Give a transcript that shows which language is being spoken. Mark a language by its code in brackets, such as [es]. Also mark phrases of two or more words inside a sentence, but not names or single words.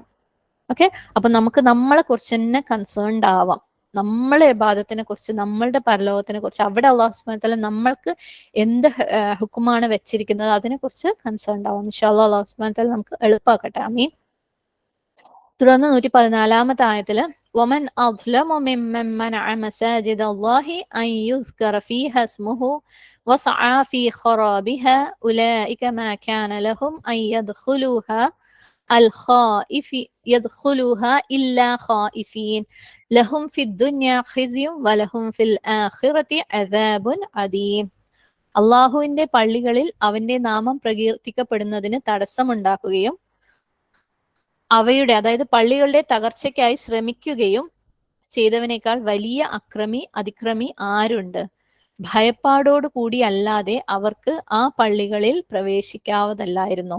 [ml] ഓക്കെ, അപ്പൊ നമുക്ക് നമ്മളെ കുറിച്ച് തന്നെ കൺസേൺഡ് ആവാം. നമ്മളെ ഇബാദത്തിനെ കുറിച്ച്, നമ്മളുടെ പരലോകത്തിനെ കുറിച്ച്, അവിടെ [ar] الله سبحانه وتعالى [ml] നമ്മൾക്ക് എന്ത് ഹുക്കുമാണ് വെച്ചിരിക്കുന്നത് അതിനെ കുറിച്ച് കൺസേൺഡ് ആവാം. [ar] إن شاء الله الله سبحانه وتعالى [ml] നമുക്ക് എളുപ്പമാക്കട്ടെ. ആമീൻ. തുടർന്ന് 114-ാമത്തെ ആയത്തില് [ar] ومن أظلم ممن منع مساجد الله أن يذكر فيها اسمه وسعى في خرابها أولئك ما كان لهم أن يدخلوها إلا خائفين لهم في الدنيا خزي ولهم في الآخرة عذاب عظيم. [ml] അള്ളാഹുവിന്റെ പള്ളികളിൽ അവന്റെ നാമം പ്രകീർത്തിക്കപ്പെടുന്നതിന് തടസ്സമുണ്ടാക്കുകയും അവയുടെ, അതായത് പള്ളികളുടെ തകർച്ചയ്ക്കായി ശ്രമിക്കുകയും ചെയ്തവനേക്കാൾ വലിയ അതിക്രമി ആരുണ്ട്? ഭയപ്പാടോടു കൂടിയല്ലാതെ അവർക്ക് ആ പള്ളികളിൽ പ്രവേശിക്കാവതല്ലായിരുന്നു.